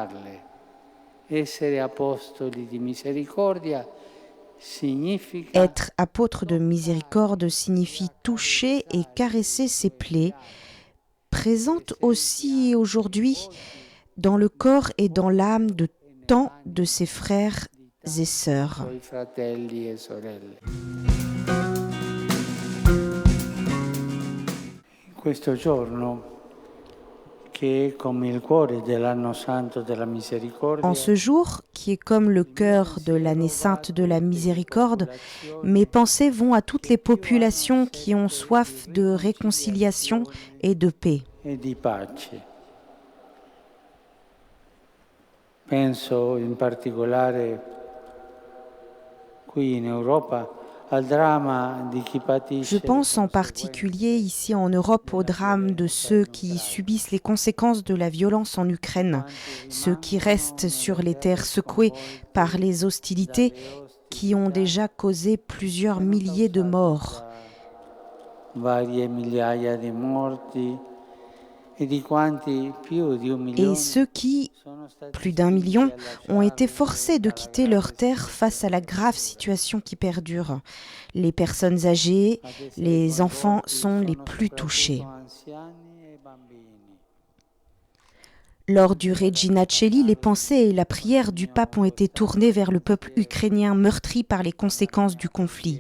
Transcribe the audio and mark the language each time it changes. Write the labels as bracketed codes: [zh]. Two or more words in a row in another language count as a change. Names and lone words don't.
[fr] Être apôtre de miséricorde signifie toucher et caresser ses plaies, présentes aussi aujourd'hui dans le corps et dans l'âme de tant de ses frères et sœurs. [it] Questo giorno, che è come il cuore dell'anno santo della misericordia, [fr] En ce jour, qui est comme le cœur de l'année sainte de la miséricorde, mes pensées vont à toutes les populations qui ont soif de réconciliation et de paix. [it] e di pace. Penso in particolare qui in Europa al dramma di chi patisce. [fr] Je pense en particulier ici en Europe au drame de ceux qui subissent les conséquences de la violence en Ukraine, ceux qui restent sur les terres secouées par les hostilités qui ont déjà causé plusieurs milliers de morts. [it] Varie migliaia di morti e di quanti più di 1 [fr] Et [it] milione [fr] ceux qui, plus d'1 million, ont été forcés de quitter leur terre face à la grave situation qui perdure. Les personnes âgées, les enfants sont les plus touchés. Lors du Regina Coeli, les pensées et la prière du pape ont été tournées vers le peuple ukrainien meurtri par les conséquences du conflit.